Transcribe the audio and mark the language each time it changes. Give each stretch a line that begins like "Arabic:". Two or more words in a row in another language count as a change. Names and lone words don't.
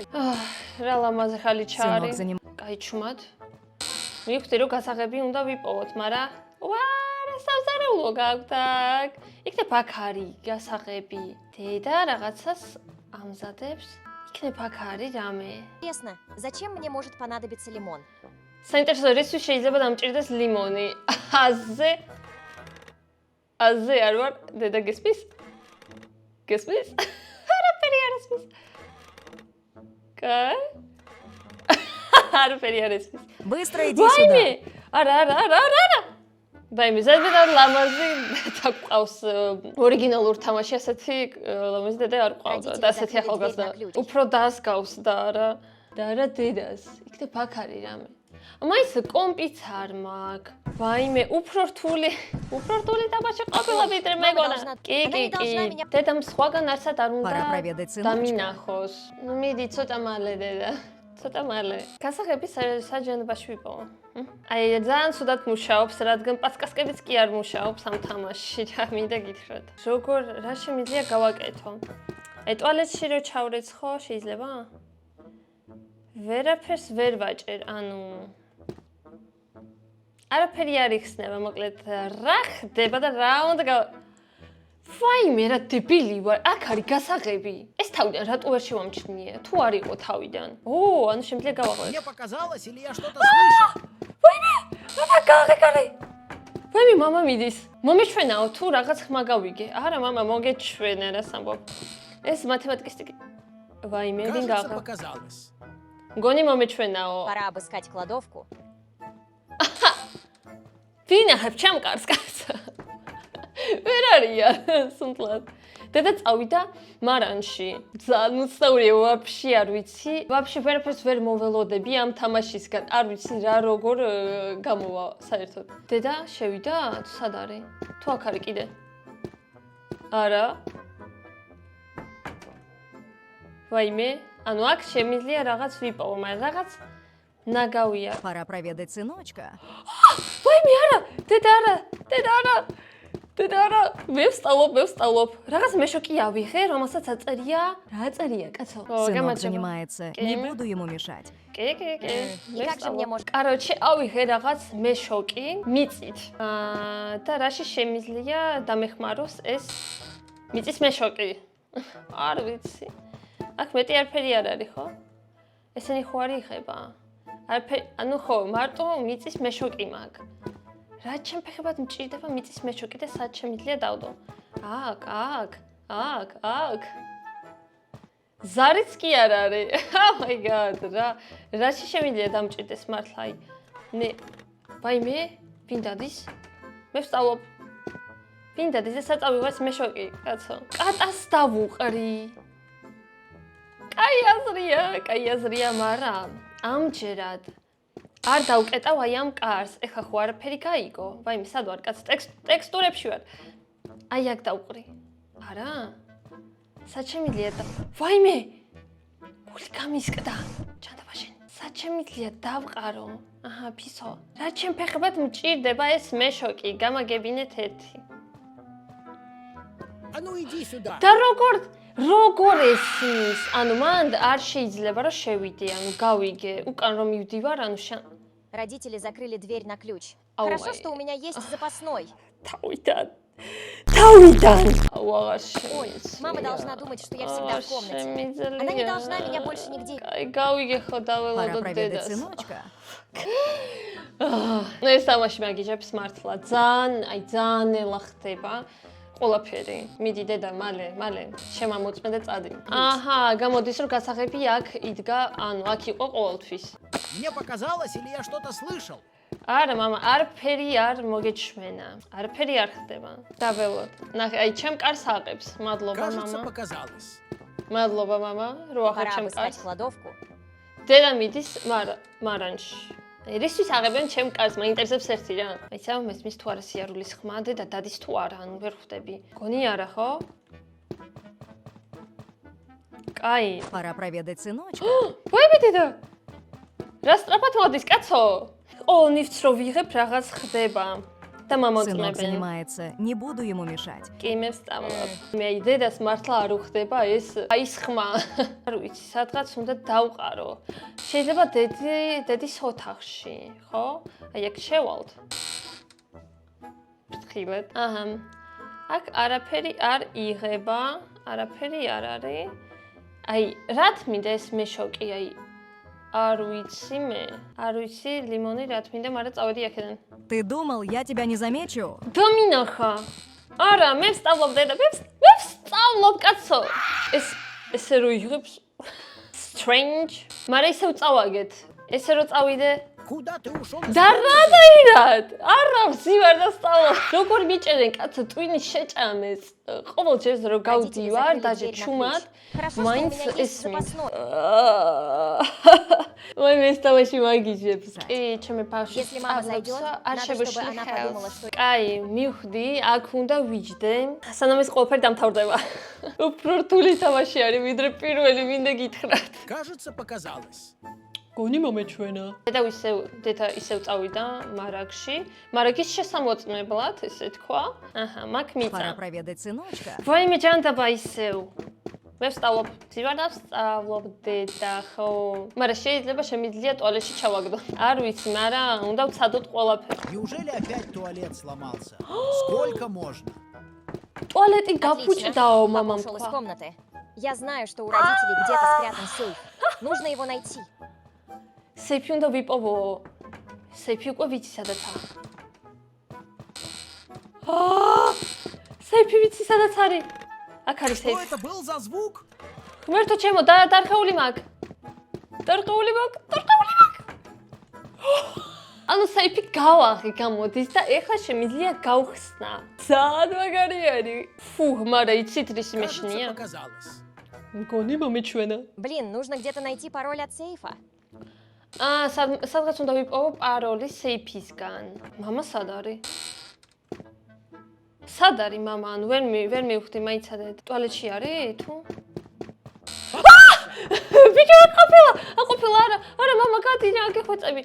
Georgian: რა ლამაზი ხალიჩა
Russian: Сынок
Georgian: არის.
Russian: занимается.
Georgian: კაი ჩუმად. მივხვდი რომ გასაღები უნდა ვიპოვოთ, მაგრამ რა სამზარეულო გაქვთ აქ. იქნებ აქ არის გასაღები. დედა რაღაცას ამზადებს. იქნებ აქ არის რამე.
Russian: интересно, зачем мне может понадобиться лимон?
Georgian: საინტერესო რისთვის შეიძლება დამჭირდეს ლიმონი. აზე არ ვარ, დედა გესმის? გესმის? არაფერი არ ესმის. კაი? არაფერი არ ესმის.
Russian: Быстро иди
Georgian: ვაიმე!
Russian: сюда.
Georgian: არა. ვაიმე, ზედმეტად ლამაზი დედა გვყავს. ორიგინალურ თამაში ასეთი ლამაზი დედა არ ყავდა და ასეთი ახალგაზრდა. უფრო დასგავს და არა დედას. იქნებ აქ არის რამე. მაინც კომპიც არ მაქვს. ვაიმე, უფრო რთული თამაში ყოფილა ვიდრე მეგონა. კი. დედამ სხვაგან არცად არ უნდა
Russian: Пора проведать сыночка.
Georgian: დამინახოს. ნუ მიდი ცოტა მალე დედა. ცოტა მალე. გასაღები საჯანებაში ვიპოვო. აი, ძალიან ცუდად მუშაობს, რადგან პაცკასკებიც კი არ მუშაობს ამ თამაშში. რა მინდა გითხრათ. როგორ რა შემიძლია გავაკეთო? აი, ტუალეტში რო ჩავრეცხო, შეიძლება? ვერაფერს ვერ ვაჭერ, ანუ არაფერი არ იხსნება, მოკლედ რა ხდება და რა უნდა ვაიმე, რა დებილი ვარ, აქ არის გასაღები. ეს თავიდან რატო ვერ შევამჩნია? თუ არ იყო თავიდან. ანუ შემიძლია გავაღვიძო.
Russian: Мне показалось, или я что-то слышал?
Georgian: ვაიმე, მამა გააღეკარი. ვაიმე, მამა მიდის. მომეჩვენაო თუ რაღაც ხმა გავიგე. არა, მამა, მოგეჩვენა რას ამბობ. ეს მათემატიკისტიკი. ვაიმე, ვინ
Russian: Кажется,
Georgian: გააღა?
Russian: показалось.
Georgian: მგონი მომეჩვენაო.
Russian: Пора обыскать кладовку.
Georgian: ვინ ახებ ჩემ კარს კაცო? ვერ არიან სუნთლად. დედა წავიდა მარანში. ძალიან უცნაურია, ვაფშე არ ვიცი. ვაფშე ვერაფერს ვერ მოველოდები ამ თამაშისგან. არ ვიცი რა როგორ გამოვა საერთოდ. დედა შევიდა, თუ სად არის? თუ აქ არის კიდე? არა. ვაიმე, ანუ აქ შემიძლია რაღაც ვიპოვო, მაგრამ რაღაც ნაგავია.
Russian: Пора проведать сыночка.
Georgian: ვაიმე, არა, დედა არა, деда არა. დედა არა, მე ვსწავლობ. რაღაც მეშოკი ავიღე, რომელსაც აწერია. რა აწერია, კაცო?
Russian: Сынок занимается. Не буду ему мешать.
Georgian: კი.
Russian: И как же мне можно... Короче,
Georgian: ავიღე რაღაც მეშოკი, მიწით. და რაში შემიძლია დამეხმაროს ეს მიწის მეშოკი? არ ვიცი. აქ მეტი არაფერი არ არის, ხო? ესენი ხო არ იღება? არაფერი, ანუ ხო, მარტო მიწის მეშოკი მაქვს. რა ჩემ ფეხებად მჭირდება მიწის მეშოკი და სად შემიძლია დავდო? აქ. ზარიც კი არ არის.
English: Oh my god,
Georgian: რაში შემიძლია დამჭირდეს მართლა? მე ვაიმე, ვინ დადის? მე ვსწავლობ. ვინ დადის და საწავიღოს მეშოკი, კაცო? კატას დავუყრი. კაი აზრია, მაგრამ ამჯერად არ დავკეტავ აი ამ კარს. ეხლა ხო არაფერი გაიგო. ვაიმე, სად ვარ, კაც? ტექსტურებში ვარ. აი აქ დავყრი. არა? სად შემიძლია და ვაიმე! გული გამისკდა. ჩანდაბაშენ. სად შემიძლია დავყარო? აჰა, ფისო. რა ჩემ ფეხებად მჭირდება ეს მეშოკი? გამაგებინეთ ერთი.
Russian: А ну иди сюда.
Georgian: და როგორ ესმის? ანუ მან არ შეიძლება რომ შევიდე, ანუ გავიგე, უკან რომ მივდივარ, ანუ
Russian: Родители закрыли дверь на ключ. Ау, Хорошо, ай. что у меня есть запасной.
Georgian: თავიდან.
Russian: Ой, мама должна думать, что я всегда в комнате. Она не должна меня больше нигде.
Georgian: Აი, გავიგე ხო
Russian: Пора
Georgian: დაველოდო
Russian: проведать
Georgian: დედას.
Russian: сыночка.
Georgian: ეს თამაში მაგიჟებს მართლა ძალიან ელა ხდება. ყველაფერი. მიდი დედა, მალე, შემამოწმე და წადი. აჰა, გამოდის რომ გასაღები აქ იდგა, ანუ აქ იყო ყოველთვის.
Russian: Мне показалось, или я что-то слышал?
Georgian: არა, мама, არაფერი არ მოგეჩვენა. არაფერი არ ხდება. დაველოდ. ნახე, აი ჩემ კარს აყებს. მადლობა,
Russian: Кажется, мама. показалось.
Georgian: მადლობა, мама, რო ახარ
Russian: Пора
Georgian: ჩემ
Russian: обыскать
Georgian: კარს.
Russian: кладовку.
Georgian: დედა მიდის მარანში. რისთვის აღებენ ჩემ კარს? მაინტერესებს ერთი რა. აი სამ მესმის თუ არა სიარულის ხმა და დადის თუ არა, ანუ ვერ ხვდები. გონი არა ხო? კაი.
Russian: Пора проведать сыночка.
Georgian: ვაიმე დედა. რა სწრაფად მოდის, კაცო? ყოველ ნივთს რო ვიღებ, რაღაც ხდება და
Russian: Сынок
Georgian: მომოწმებენ.
Russian: занимается. Не буду ему мешать.
Georgian: კი მე ვსწავლობ. მე აი დედას მართლა არ უხდება ეს ის ხმა. არ ვიცი, სადღაც უნდა დავყარო. შეიძლება დედის ოთახში, ხო? აი აქ შევალთ. ფრთხილად. აჰა. აქ არაფერი არ იღება, არაფერი არ არის. აი, რა თმინდა ეს მეშოკი, აი არ ვიცი, ლიმონი რა თმინდა, მაგრამ წავედი აქედან.
Russian: Ты думал, я тебя не замечу?
Georgian: დამინახა. არა, მე ვსწავლობ დედა, მე ვსწავლობ, კაცო. ესე რო იღებს strange. მაგრამ ისევ წავაგეთ. ესე რო წავიდე.
Russian: Куда ты ушел?
Georgian: და რანაირად? არა, ვზივარ და ვსწავლობ. როგორ მიჭერენ, კაცო, ტვინის შეჭამეს. ყოველჯერ რო გავდივარ, დაჟე ჩუმად,
Russian: Хорошо, что у
Georgian: მაინც
Russian: меня есть
Georgian: ესმის.
Russian: запасной. ой,
Georgian: მე სტავაში მაგიჟებს. კი, ჩემი ბავშვი.
Russian: Если мама зайдет, надо, чтобы она подумала, что...
Georgian: კაი, მივხვდი, აქ უნდა ვიჯდე. სანამ ეს ყველაფერი დამთავრდება. უფრო რთული თამაში არის, ვიდრე პირველი, მინდა გითხრათ.
Russian: Кажется, показалось.
Georgian: გონი მომეჩვენა. დედა ისევ წავიდა მარაგში. მარაგის შესამოწმებლად, ესე თქვა. აჰა, მაგ
Russian: Пора
Georgian: მიწა.
Russian: проведать сыночка.
Georgian: ვაიმე ჯანდაბა ისევ. მე ვსწავლობ, ვზივარ და ვსწავლობ დედა, ხო. მაგრამ შეიძლება შემიძლია ტუალეტში ჩავაგდო. არ ვიცი, მაგრამ უნდა ვცადოთ ყველაფერი.
Russian: Неужели опять туалет сломался? Сколько можно?
Georgian: ტუალეტი
Russian: Отлично.
Georgian: გაფუჭდაო,
Russian: Папа мамам ушел из
Georgian: თქვა.
Russian: комнаты. Я знаю, что у родителей где-то спрятан сейф. Нужно его найти.
Georgian: სეიფი უნდა ვიპოვო. სეიფი უკვე ვიცი სადაცაა. სეიფი ვიცი სადაც არის. აქ არის
Russian: Что
Georgian: სეიფი.
Russian: это был за звук?
Georgian: ღმერთო ჩემო, დარხეული მაგ. დარხეული მაგ. ანუ საიფი გავაღი გამოდის და ეხლა შემიძლია გავხსნა. ძალიან მაგარი არის. Фу, მაგრამ იცით რის
Russian: Кажется,
Georgian: მეშნია?
Russian: показалось.
Georgian: მგონი მომიჩვენა.
Russian: Блин, нужно где-то найти пароль от сейфа.
Georgian: სადღაც უნდა ვიპოვო პაროლი სეიფისგან. მამა სად არის? სად არის მამა? ანუ ვერ მივხვდი, მაიცადე. ტუალეტში არის თუ? ბიჭო, აყოფილა, არა, მამა, გადი რა, გეხვეწები.